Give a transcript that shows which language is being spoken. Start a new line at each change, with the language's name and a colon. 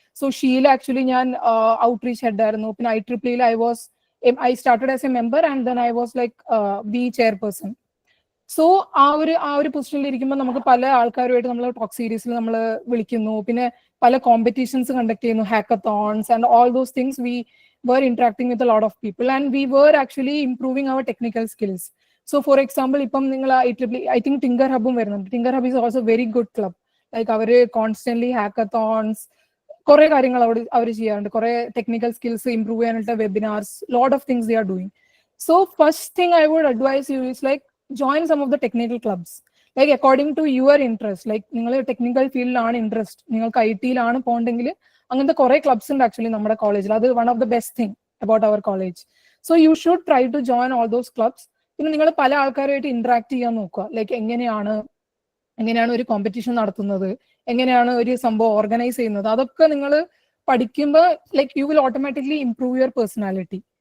English: so Sheela actually
Malayalam: ഞാൻ outreach head ആയിരുന്നു. പിന്നെ
English: IEEE I started as a member and then I was like be chairperson.
Malayalam: So ആ ഒരു പൊസിഷനിൽ ഇരിക്കുമ്പോൾ നമുക്ക് പല ആൾക്കാരുമായിട്ട് നമ്മൾ ടോക്ക് സീരീസിൽ നമ്മൾ വിളിക്കുന്നു. പിന്നെ പല കോമ്പറ്റീഷൻസ് കണ്ടക്ട് ചെയ്യുന്നു,
English: Hackathons and all those things. We were interacting with a lot of people and we were actually improving our technical skills. So for example,
Malayalam: ഇപ്പം നിങ്ങൾ
English: I think Tinker Hub വരുന്നുണ്ട്. Tinker Hub is also very good club.
Malayalam: Like അവര് constantly ഹാക്കത്തോൺസ് കുറെ കാര്യങ്ങൾ അവർ ചെയ്യാറുണ്ട്. കുറെ technical skills improve ചെയ്യാനായിട്ട് webinars,
English: Lot of things they are doing. So first thing I would advise you is like join some of the technical clubs. Like according to your interest, like
Malayalam: നിങ്ങൾ technical ഫീൽഡിലാണ് interest, നിങ്ങൾക്ക് IT-യിലാണ് പോകണ്ടെങ്കിൽ അങ്ങനത്തെ കുറെ clubs ഉണ്ട് actually നമ്മുടെ കോളേജിൽ.
English: അത് one of the best thing about our college. So you should try to join all those clubs.
Malayalam: പിന്നെ നിങ്ങൾ പല ആൾക്കാരുമായിട്ട് ഇന്ററാക്ട് ചെയ്യാൻ നോക്കുക. ലൈക്ക് എങ്ങനെയാണ് ഒരു കോമ്പറ്റീഷൻ നടത്തുന്നത്, എങ്ങനെയാണ് ഒരു സംഭവം ഓർഗനൈസ് ചെയ്യുന്നത്, അതൊക്കെ നിങ്ങൾ പഠിക്കുമ്പോൾ
English: Like you will automatically improve your personality.